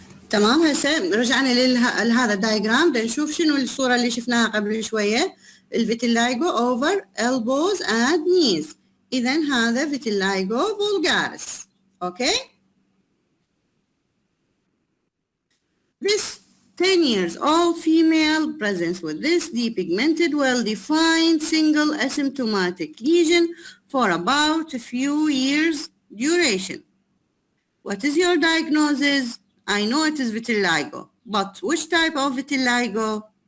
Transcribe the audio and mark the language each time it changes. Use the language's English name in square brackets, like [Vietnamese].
[Arabic] تمام. هسه رجعنا لهذا الدايجرام، بدنا نشوف شنو الصورة اللي شفناها قبل شوية. [English] الفيتيلايجو over elbows and knees. [Arabic] إذا هذا فيتيلايجو vulgaris. [English] Okay. This 10 years old female presents with this depigmented, well-defined, single asymptomatic lesion for about a few years duration. What is your diagnosis? I know it is vitiligo, but which type of vitiligo?